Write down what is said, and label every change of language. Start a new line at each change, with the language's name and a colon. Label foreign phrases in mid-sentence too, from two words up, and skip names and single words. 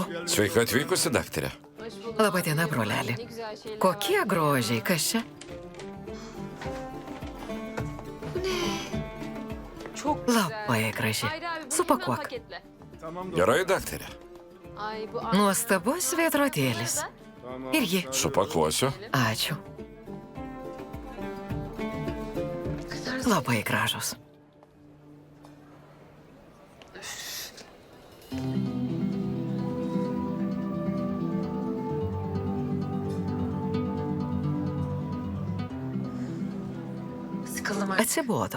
Lithuanian: Sveika atvykusi, daktarė.
Turkish: Hoş bulduk.
Lithuanian: Labadiena, broleli.
Turkish: Ne güzel şeyler.
Lithuanian: Kokie grožiai, kas čia?
Turkish: Çok güzel.
Lithuanian: Labai gražiai.
Turkish: Hayri abi, bunu
Lithuanian: Supakuok.
Turkish: hemen paketle.
Lithuanian: Gerai, daktarė.
Turkish: Ay bu
Lithuanian: Nuostabus veidrodėlis. Ir ji. Supakuosiu. Ačiū. Labai gražus. Atsibodo.